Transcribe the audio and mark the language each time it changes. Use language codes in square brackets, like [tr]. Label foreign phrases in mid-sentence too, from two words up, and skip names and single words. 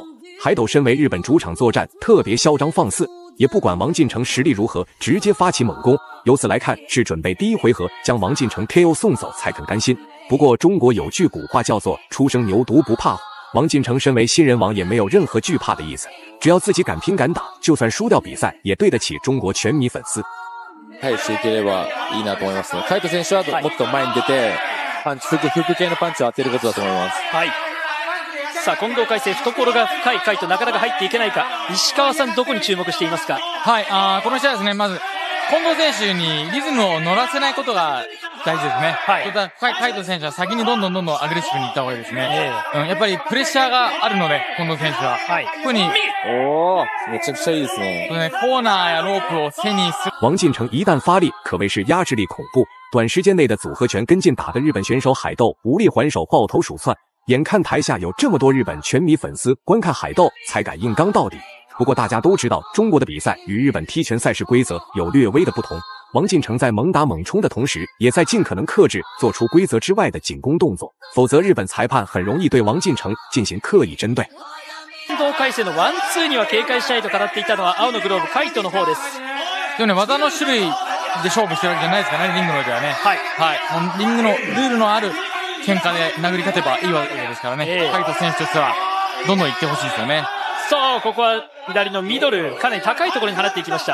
[zh] 海斗身为日本主场作战，特别嚣张放肆，也不管王晋成实力如何，直接发起猛攻。由此来看，是准备第一回合将王晋成 KO 送走才肯甘心。不过中国有句古话叫做初生牛犊不怕虎，王晋成身为新人王也没有任何惧怕的意思，只要自己敢拼敢打，就算输掉比赛也对得起中国全迷粉丝。 [ja] していければいいなと思いますね。海斗選手はもっと前に出て、パンチ、フック系のパンチを当てることだと思います。はい。さあ、近藤海星、懐が深い海斗、なかなか入っていけないか。石川さん、どこに注目していますか？はい、この試合ですね、まず、近藤選手にリズムを乗らせないことが大事ですね。はい。海斗選手は先にどんどんアグレッシブにいった方がいいですね。やっぱりプレッシャーがあるので、近藤選手は。はい。特に、めちゃくちゃいいですね。コーナーやロープを背にする。 [zh] 王晋成一旦发力，可谓是压制力恐怖。短时间内的组合拳跟进打的日本选手海斗无力还手，抱头鼠窜。眼看台下有这么多日本拳迷粉丝观看海斗，才敢硬刚到底。不过大家都知道，中国的比赛与日本踢拳赛事规则有略微的不同。王晋成在猛打猛冲的同时，也在尽可能克制，做出规则之外的进攻动作，否则日本裁判很容易对王晋成进行刻意针对。 [ja] 近藤海星のワンツーには警戒しないと語っていたのは青のグローブ海斗の方です。でもね、技の種類で勝負してるわけじゃないですからね、リングの上ではね。はい。はい。リングのルールのある喧嘩で殴り勝てばいいわけですからね。海斗選手としてはどんどん行ってほしいですよね。そう、ここは左のミドル、かなり高いところに放っていきました。